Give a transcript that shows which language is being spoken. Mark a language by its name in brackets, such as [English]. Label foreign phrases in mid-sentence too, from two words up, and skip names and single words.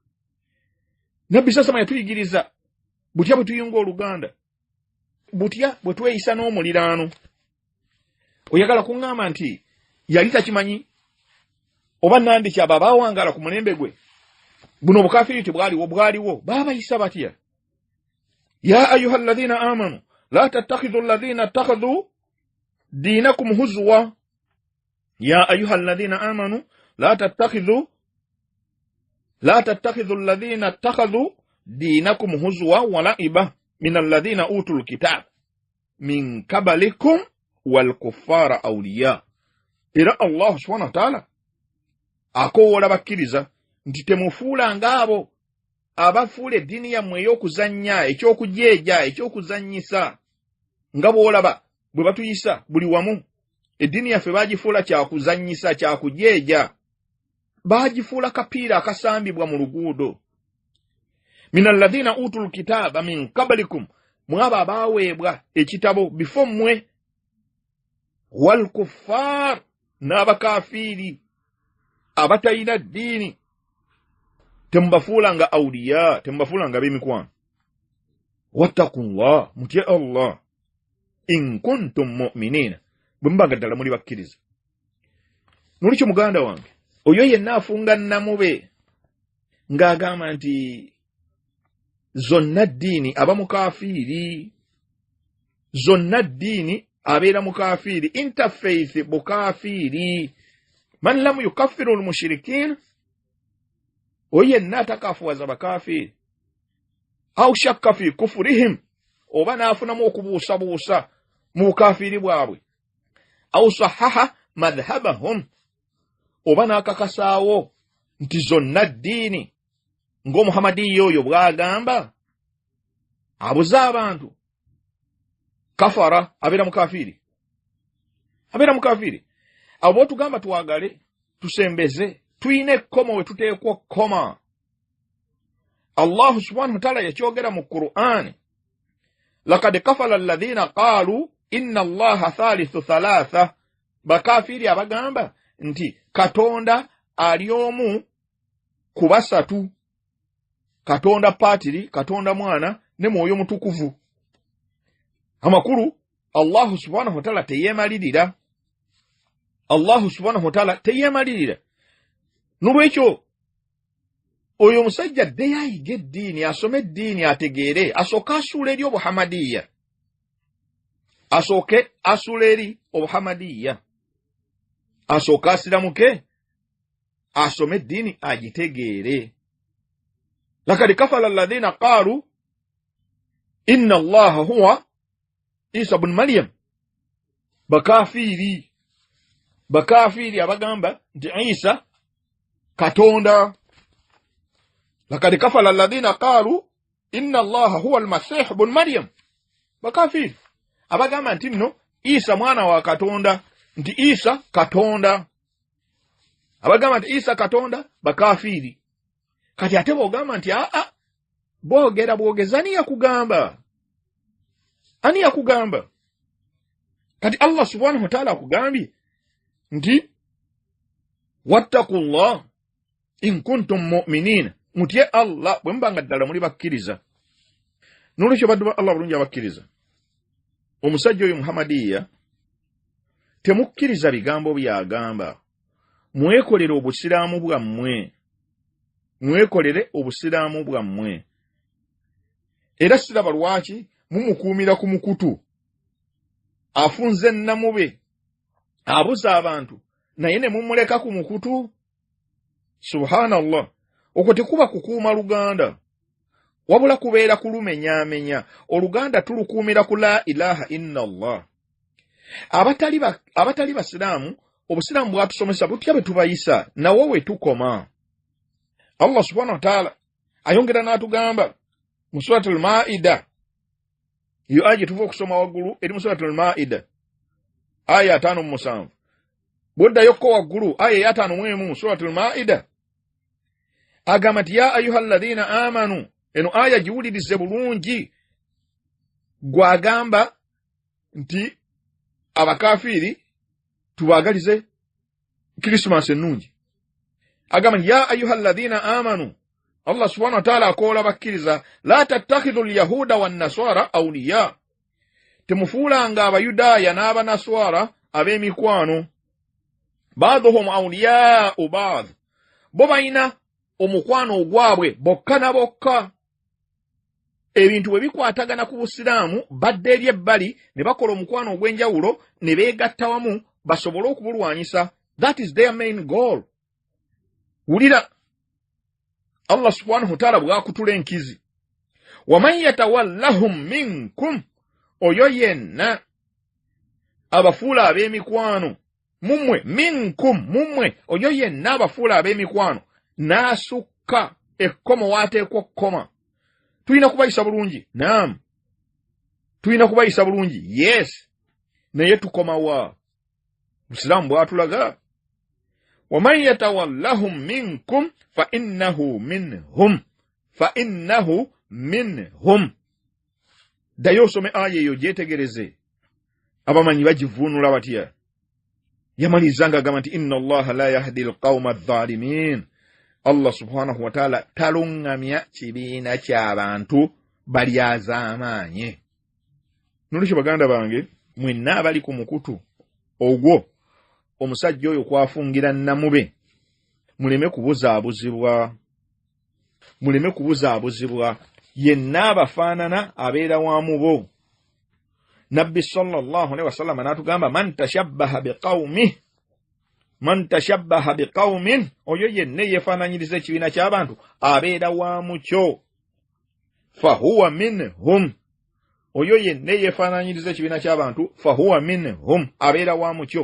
[Ganda] Nabbi sasama yatuyigiriza butya bwe tuyunga oluganda, butya bwe tweyisa n'omuliraano. Oyagala kuŋŋamba nti yali takimanyi oba nandiki abo abaawangala ku mulembe gwe? Buno obukafiri bwaliwo baabayisa batya? [Arabic] يا أيها الذين آمنوا لا تتخذوا الذين اتخذوا دينكم هزوا يا أيها الذين آمنوا لا تتخذوا الذين اتخذوا دينكم هزوا ولعبا من الذين أوتوا الكتاب من قبلكم والكفار أولياء. إلى الله سبحانه وتعالى [Ganda] akoola bakkiriza nti temufuula ng'abo abafuula eddiini yammwe ey'okuzannya, ekyokujeeja, ekyokuzannyisa, nga bw'olaba bwe batuyisa buli wamu. Eddiini yaffe baagifuula kyakuzannyisa, kyakujeeja, baagifuula kapiira akasambibwa mu luguudo. [Arabic] من الذين أوتوا الكتاب من قبلكم, [Ganda] mwabo abaaweebwa ekitabo bifo mmwe, [Arabic] والكفار, [Ganda] n'abakafiiri abatayina ddiini temubafuulanga awliya, temubafuulanga b'emikwano. [Arabic] واتقوا الله, [Ganda] mutye Allah, [Arabic] إن كنتم مؤمنين, [Ganda] bwe mubanga ddala muli bakkiriza. Nolikyo muganda wange, oyo yenna afunga namube ng'agamba nti zonna ddiini aba mukafiiri, zonna ddiini abeera mukafiiri, interfaith bukafiiri. [Arabic] من لم يكفر المشركين, [Ganda] oyo yenna atakafuwaza bakafiiri, [Arabic] أو شك في كفرهم, [Ganda] oba n'afunamu okubuusabuusa mu bukafiiri bwabwe, [Arabic] أو صحح مذهبهم, [Ganda] oba n'akakasaawo nti zonna ddiini ng'omuhamadiya oyo bw'agamba, abuze abantu, kafara, abeera mukafiiri, abeera mukafiiri. Abo botugamba twagale, tusembeze, tuyine ekkomo we tuteekwa kkoma. [Arabic] الله سبحانه وتعالى [Ganda] yakyogera mu Qur'an, [Arabic] لقد كفر الذين قالوا إن الله ثالث ثلاثة, [Ganda] bakafiiri abagamba nti Katonda ali omu ku basatu, Katonda Patiri, Katonda Mwana ne Mwoyo Mutukuvu. Amakulu [Arabic] الله سبحانه وتعالى [Ganda] teyemalirira, [Arabic] الله سبحانه وتعالى [Ganda] teyemalirira. Nolwekyo oyo omusajja ddeyo ayiga eddiini, asome eddiini, ategeere, asooke asuula eri obuhamadiya, asooke asuula eri obuhamadiya, asooke asiramuke, asome eddiini agitegeere. [Arabic] لقد كفر الذين قالوا إن الله هو عيسى ابن مريم, [Ganda] bakafiiri abagamba nti Isa Katonda. [Arabic] لقد كفر الذين قالوا إن الله هو المسيح ابن مريم, [Ganda] bakafiiri abagamba nti nno Isa mwana wa Katonda, nti Isa Katonda, abagamba nti Isa Katonda, bakafiiri. Kati ate bw'ogamba nti boogera bwogeza, ani yakugamba? Ani yakugamba? Kati [Arabic] الله سبحانه وتعالى [Ganda] akugambye nti [Arabic] واتقوا الله إن كنتم مؤمنين, [Ganda] mutye Allah bwe mbanga ddala muli bakkiriza. Nolwekyo baddu ba Allah bulungi abakkiriza, omusajja oyo Muhamadiya temukkiriza bigambo byagamba, mwekolere obusiraamu bwammwe, mwekolere obusiraamu bwammwe. Era siraba lwaki mumukuumira ku mukutu, afunze namube, abuza abantu, naye ne mumuleka ku mukutu. Subhanallah, okwo tekuba kukuuma Luganda, wabula kubeera kulumenyaamenya. Oluganda tulukuumira ku [Arabic] لا إله إلا الله. [Ganda] Abatali basiraamu, obusiraamu bwatusomesa butya bwe tubayisa, nawo we tukoma. [Arabic] الله سبحانه وتعالى [Ganda] ayongera n'atugamba mu [Arabic] سورة المائدة, [Ganda] iyo aya tuva okusoma waggulu eri mu [Arabic] سورة المائدة [Ganda] aya 5:7, bwoddayo ko waggulu aya ya 5 mu [Arabic] سورة المائدة [Ganda] agamba nti [Arabic] يا أيها الذين آمنوا. [Ganda] Eno aya giwulirize bulungi, gwagamba nti abakafiiri tubaagalize Christmas ennungi. Agamba [Arabic] يا أيها الذين آمنوا, الله سبحانه وتعالى [Ganda] akoola bakkiriza, [Arabic] لا تتخذوا اليهود والنصارى أولياء, [Ganda] temufuulanga abayudaaya n'abanaswara ab'emikwano. [Arabic] بعضهم أولياء بعض, [Ganda] bo bayina omukwano ogwabwe bokka na bokka. ebintu bwe bikwatagana ku busiraamu badde eri ebbali ne bakola omukwano ogw'enjawulo ne beegatta wamu basobole okubulwanyisa. [English] That is their main goal. [Ganda] Wulira [Arabic] الله سبحانه وتعالى [Ganda] bw'akutula enkizi, [Arabic] ومن يتولهم منكم, [Ganda] oyo yenna abafuula ab'emikwano mumwe, minkum mumwe, oyo yenna abafuula ab'emikwano n'asukka ekkomo waateekwa okkoma. Tulina kubayisa bulungi? Naam. Tulina kubayisa bulungi? Yes. Naye tukoma wa? Busiraamu bw'atulaga. [Arabic] وَمَنْ يَتَوَلَّهُمْ مِنْكُمْ فَإِنَّهُ مِنْهُمْ فَإِنَّهُ مِنْهُمْ. [Ganda] Dayo some aya eyo gyetegereze. Abamanyi bagivuunula batya? Yamalizanga agamba nti [Arabic] إن الله لا يهدي القوم الظالمين. الله سبحانه وتعالى [Ganda] talungamya kibiina ky'abantu balyazaamaanye. Nolwekyo baganda bange, mwenna abali ku mukutu ogwo omusajja oyo kwafungira namube, muleme kubuzaabuzibwa, yenna abafaanana abeera wamu bo. Nabbi [Arabic] صلى الله عليه وسلم [Ganda] n'atugamba [Arabic] من تشبه بقوم, [Ganda] oyo yenna yeefaananyiriza ekibiina ky'abantu abeera wamu kyo, [Arabic] فهو منهم, [Ganda] oyo yenna yeefaananyiriza ekibiina ky'abantu [Arabic] فهو منهم, [Ganda] abeera wamu kyo.